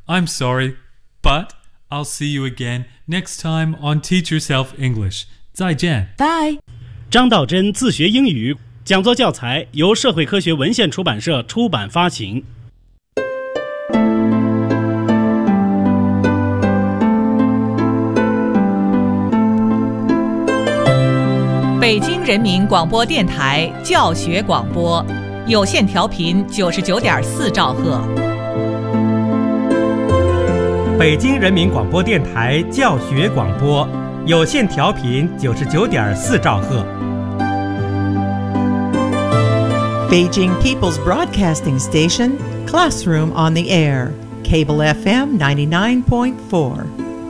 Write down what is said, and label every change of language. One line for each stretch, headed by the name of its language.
English: I'm sorry, but I'll see you again next time on Teach Yourself English.
Chinese: 再见。
English: Bye.
Chinese: 张道真自学英语讲座教材由社会科学文献出版社出版发行。北京人民广播电台教学广播。有线调频99.4兆赫，北京人民广播电台教学广播，有线调频99.4兆赫。
English: Beijing People's Broadcasting Station, Classroom on the Air, Cable FM 99.4.